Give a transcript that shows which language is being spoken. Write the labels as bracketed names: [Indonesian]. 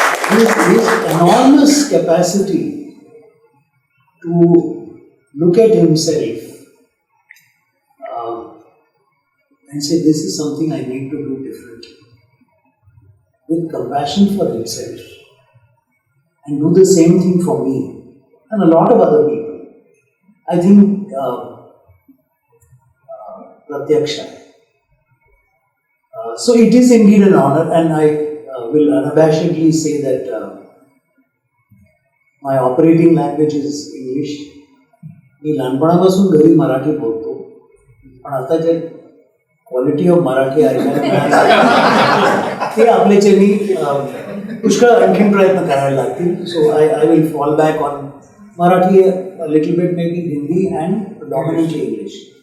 [English] His enormous capacity to look at himself and say, this is something I need to do differently, with compassion for himself, and do the same thing for me and a lot of other people. I think Pratyaksha. So it is indeed an honor, and I will unabashedly say that my operating language is English. [Marathi] मी लहानपणापासून घरी मराठी बोलतो, पण आता जे [English] quality of Marathi [Marathi] ऐकायला ते आपल्याच्यानी पुष्कळ आणखीन प्रयत्न करायला लागतील. [English] So I will fall back on Marathi, a little bit maybe Hindi and predominantly English.